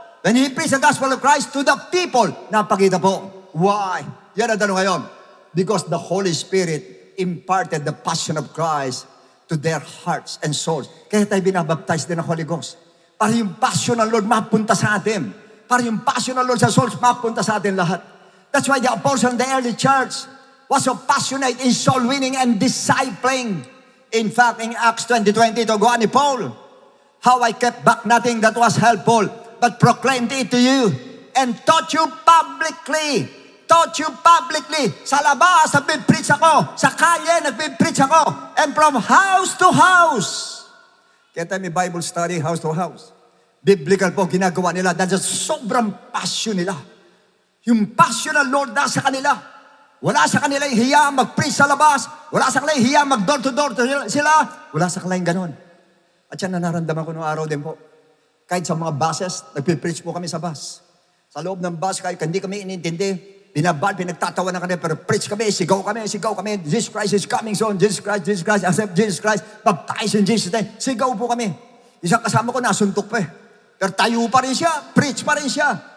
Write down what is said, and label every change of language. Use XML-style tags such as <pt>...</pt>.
<en>When he preached the gospel of Christ to the people,</en> <tl>napakita po.</tl> <en>Why?</en> <tl>Yan ang tanong ngayon.</tl> <en>Because the Holy Spirit imparted the passion of Christ to their hearts and souls.</en> <tl>Kaya tayo binabaptize din ng Holy Ghost. Para yung passion ng Lord mapunta sa atin. Para yung passion ng Lord sa souls mapunta sa atin lahat.</tl> <en>That's why the apostle in the early church was so passionate in soul winning and discipling. In fact, in Acts 20:20,</en> <tl>ito gawa ni Paul,</tl> <en>how I kept back nothing that was helpful, but proclaimed it to you and taught you publicly. Taught you publicly.</en> <tl>Sa labas, nagpipreach ako. Sa kalye, nagpipreach ako.</tl> <en>And from house to house.</en> <tl>Kaya tayo may Bible study,</tl> <en>house to house.</en> <tl>Biblical po, ginagawa nila. Dahil sa sobrang passion nila. Yung passion ng Lord nasa kanila. Wala sa kanila yung hiya mag-preach sa labas. Wala sa kanila yung hiya mag-door to door sila. Wala sa kanila yung ganon. At yan nanaramdaman ko noong araw din po. Kahit sa mga buses, nagpipreach po kami sa bus. Sa loob ng bus, kahit hindi kami inintindi, pinagtatawa na kami, pero preach kami, sigaw kami.</tl> <en>Jesus Christ is coming soon. Jesus Christ, accept Jesus Christ. Baptize in Jesus' name.</en> <tl>Sigaw po kami. Isang kasama ko, nasuntok pa eh. Pero tayo pa rin siya, preach pa rin siya.</tl>